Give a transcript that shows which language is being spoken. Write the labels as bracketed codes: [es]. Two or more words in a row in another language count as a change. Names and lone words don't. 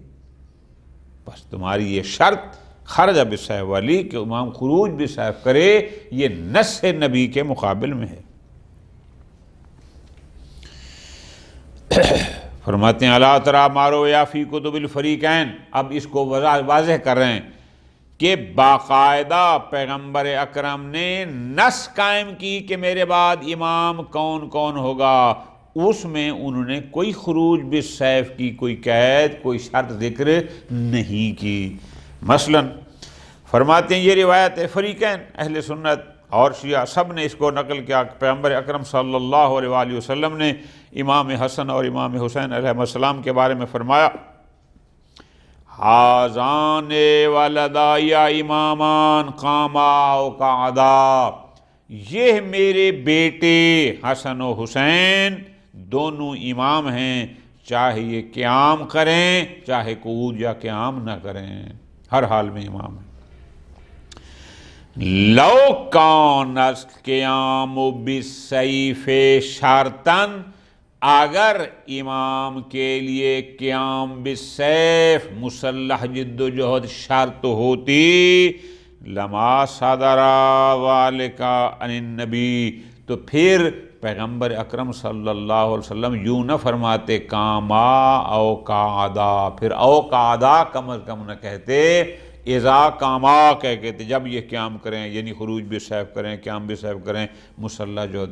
[ur] بس تمہاری یہ شرط [ar] خرج بالسیف [ur] والی کہ امام [ar] خروج بالسیف [ur] کرے، یہ نص نبی کے مقابل میں ہے۔ فرماتے ہیں [ar] الا تری ما روی فی کتب الفریقین، [ur] اب اس کو واضح کر رہے ہیں کہ باقاعدہ پیغمبر اکرم نے نص قائم کی کہ میرے بعد امام کون کون ہوگا، اس میں انہوں نے کوئی [ar] خروج بالسیف [ur] کی کوئی قید، کوئی شرط ذکر نہیں کی۔ مثلا فرماتے ہیں یہ روایت فریقین اہل سنت اور شیعہ سب نے اس کو نقل کیا، پیغمبر اکرم [ar] صلی اللہ علیہ وآلہ وسلم [ur] نے امام حسن اور امام حسین [ar] علیہ السلام [ur] کے بارے میں فرمایا [ar] حاذان ولدای امامان قاما و قعدا، [ur] یہ میرے بیٹے حسن و حسین دونوں امام ہیں، چاہے یہ قیام کریں چاہے قعود یا قیام نہ کریں، ہر حال میں امام ہیں۔ [ar] لو کان القیام بالسیف شرطا، [ur] اگر امام کے لیے [ar] قیام بالسیف [ur] مسلح جد و جہد شرط ہوتی [ar] لما صدر ذالک عن النبی، [ur] تو پھر پیغمبر اکرم [ar] صلی اللہ علیہ وسلم [ur] یوں نہ فرماتے [ar] قاما او قعدا، [ur] پھر [ar] او قعدا [ur] کم از کم نہ کہتے، [ar] اذا قاما [ur] کہتے جب یہ قیام کریں، یعنی [ar] خروج بالسیف [ur] کریں، [ar] قیام بالسیف [ur] کریں، مسلح جہد۔